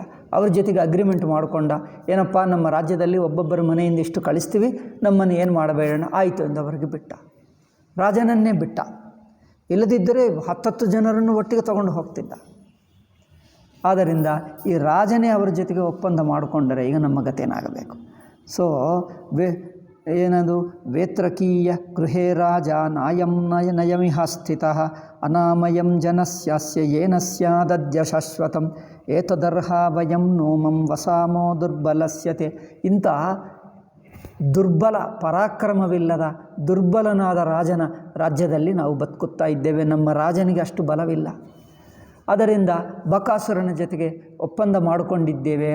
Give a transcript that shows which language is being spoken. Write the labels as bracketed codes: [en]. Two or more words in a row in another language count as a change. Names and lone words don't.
[kn] ಅವ್ರ ಜೊತೆಗೆ ಅಗ್ರಿಮೆಂಟ್ ಮಾಡಿಕೊಂಡ, ಏನಪ್ಪ ನಮ್ಮ ರಾಜ್ಯದಲ್ಲಿ ಒಬ್ಬೊಬ್ಬರ ಮನೆಯಿಂದ ಇಷ್ಟು ಕಳಿಸ್ತೀವಿ, ನಮ್ಮನ್ನು ಏನು ಮಾಡಬೇಡ, ಆಯಿತು ಎಂದವರಿಗೆ ಬಿಟ್ಟ. ರಾಜನನ್ನೇ ಬಿಟ್ಟ. ಇಲ್ಲದಿದ್ದರೆ 10 ಜನರನ್ನು ಒಟ್ಟಿಗೆ ತಗೊಂಡು ಹೋಗ್ತಿದ್ದ. ಆದ್ದರಿಂದ ಈ ರಾಜನೇ ಅವರ ಜೊತೆಗೆ ಒಪ್ಪಂದ ಮಾಡಿಕೊಂಡರೆ ಈಗ ನಮ್ಮ ಗತೇನಾಗಬೇಕು. ಸೊ ಏನದು [sa] ವೇತ್ರಕೀಯ ಗೃಹೇ ರಾಜ ನಯಮಿಹ ಸ್ಥಿತಃ ಅನಾಮಯಂ ಜನಸ್ಯಾಸ್ಯ ಏನ ಸ್ಯಾದದ್ಯ ಶಾಶ್ವತಂ ಏತದರ್ಹ ವಯಂ ನೋಮಂ ವಸಾಮೋ ದುರ್ಬಲಸ್ಯತೆ. [kn] ಇಂಥ ದುರ್ಬಲ, ಪರಾಕ್ರಮವಿಲ್ಲದ ದುರ್ಬಲನಾದ ರಾಜನ ರಾಜ್ಯದಲ್ಲಿ ನಾವು ಬದುಕುತ್ತಾ ಇದ್ದೇವೆ. ನಮ್ಮ ರಾಜನಿಗೆ ಅಷ್ಟು ಬಲವಿಲ್ಲ. ಅದರಿಂದ ಬಕಾಸುರನ ಜೊತೆಗೆ ಒಪ್ಪಂದ ಮಾಡಿಕೊಂಡಿದ್ದೇವೆ.